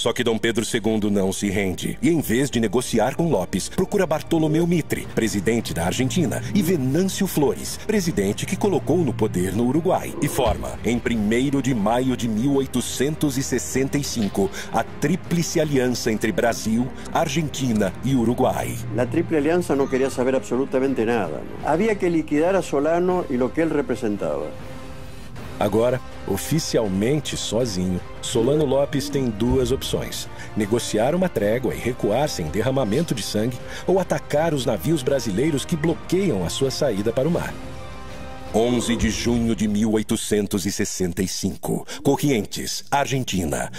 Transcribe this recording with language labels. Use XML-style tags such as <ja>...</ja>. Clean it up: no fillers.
<pt>Só que Dom Pedro II não se rende e, em vez de negociar com Lopes, procura Bartolomeu Mitre, presidente da Argentina, e Venâncio Flores, presidente que colocou no poder no Uruguai, e forma, em 1º de maio de 1865, a Tríplice Aliança entre Brasil, Argentina e Uruguai.</pt> <es>La Triple Alianza no quería saber absolutamente nada. Había que liquidar a Solano e lo que</es> <pt>ele representava. Agora, oficialmente sozinho, Solano Lopes tem duas opções: negociar uma trégua e recuar sem derramamento de sangue, ou atacar os navios brasileiros que bloqueiam a sua saída para o mar. 11 de junho de 1865, Corrientes, Argentina.</pt>